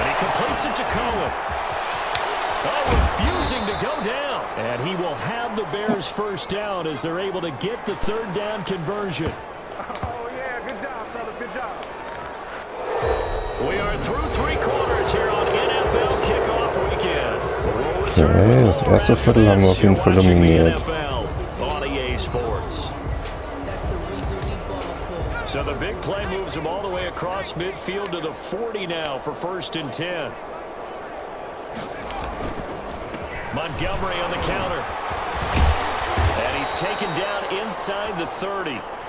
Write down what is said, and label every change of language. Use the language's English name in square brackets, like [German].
[English] And he completes it to Cohen. Oh, refusing to go down. And he will have the Bears 1st down as they're able to get the 3rd down conversion. Oh, yeah. Good job, fellas. Good job. We are through 3 quarters here on NFL Kickoff Weekend. [German] Okay, das erste Viertel haben wir auf jeden Fall dominiert. [English] On EA Sports. So the big play moves him all the way across midfield to the 40 now for 1st and 10. Montgomery on the counter. And he's taken down inside the 30.